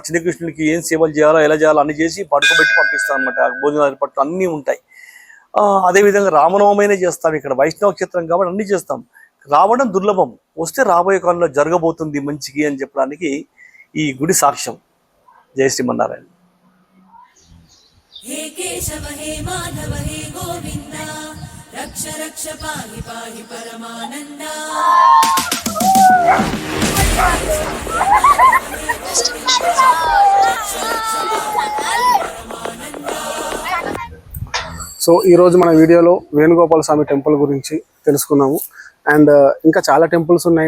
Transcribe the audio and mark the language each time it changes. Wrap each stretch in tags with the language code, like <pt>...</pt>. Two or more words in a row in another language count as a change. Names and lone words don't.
<te>చిన్న కృష్ణుడికి ఏం సేవలు చేయాలో ఎలా చేయాలో అన్ని చేసి పడుకోబెట్టి పంపిస్తాం అనమాట. భోజనాలు ఏర్పాట్లు అన్నీ ఉంటాయి. అదేవిధంగా రామనవమైన చేస్తాం. ఇక్కడ వైష్ణవ క్షేత్రం కాబట్టి అన్ని చేస్తాం. రావడం దుర్లభం, వస్తే రాబోయే కాలంలో జరగబోతుంది మంచికి అని చెప్పడానికి ఈ గుడి సాక్ష్యం. జై శ్రీమన్నారాయణ.</te> <sa>हे केशव हे माधव हे गोविन्द रक्ष रक्ष पाहि पाहि परमानन्दा</sa> <te>సో ఈరోజు మన వీడియోలో వేణుగోపాల స్వామి టెంపుల్ గురించి తెలుసుకున్నాము. అండ్ ఇంకా చాలా టెంపుల్స్ ఉన్నాయి.</te>